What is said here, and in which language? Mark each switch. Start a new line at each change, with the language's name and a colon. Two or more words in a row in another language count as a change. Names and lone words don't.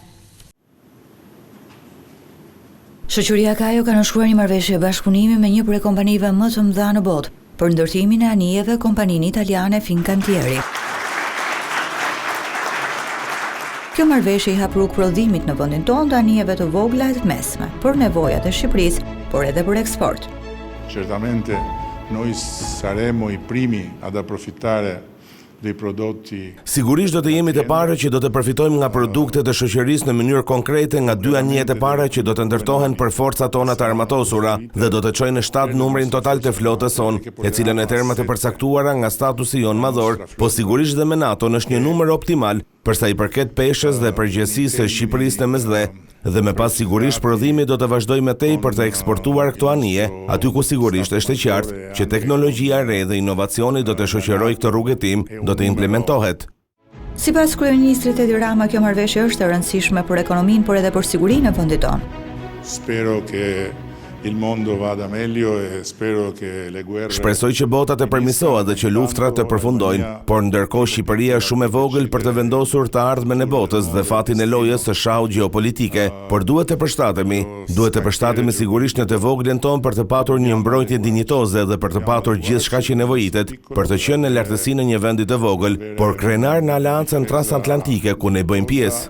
Albanian: Shoqëria Kajo ka nënshkruar një marrëveshje bashkëpunimi me një prej kompanive më të mëdha në botë për ndërtimin e anijeve, kompaninë italiane Fincantieri. Kjo marrëveshje i hap rrugë prodhimit në vendin tonë të anijeve të vogla e të mesme, për nevojat e Shqipërisë, por edhe për eksport.
Italian: Certamente noi saremo i primi ad approfittare dei prodotti.
Albanian: Sigurisht do të jemi të parë që do të përfitojmë nga produktet e shoqërisë në mënyrë konkrete nga dy anijet e para që do të ndërtohen për forcat tona të armatosura dhe do të çojnë në 7 numrin total të flotës sonë, e cila në terma të përcaktuara nga statusi jon madhor, po sigurisht dhe me NATO është një numër optimal për sa i përket peshës dhe përgjegjësisë së Shqipërisë në mesdhe. Dhe me pas sigurisht prodhimi do të vazhdojë me tej për të eksportuar këto anije, aty ku sigurisht është e qartë që teknologjia e re dhe inovacioni do të shoqërojë këtë rrugëtim, do të implementohet. Sipas kryeministrit Edi Rama, kjo marrëveshje është e rëndësishme për ekonominë, por edhe për sigurinë e vendit tonë.
Italian: Spero che il mondo vada meglio e spero che le guerre.
Albanian: Shpresoj që bota të permisohet dhe që luftrat të përfundojnë, por ndërkohë Shqipëria është shumë e vogël për të vendosur të ardhmen e botës dhe fatin e lojës së shahut gjeopolitike, por duhet të përshtatemi sigurisht në të voglën tonë për të patur një mbrojtje dinjitoze dhe për të patur gjithçka që nevojitet, për të qenë në lartësinë e një vendi të vogël, por krenar në aleancën transatlantike ku ne bëjmë pjesë.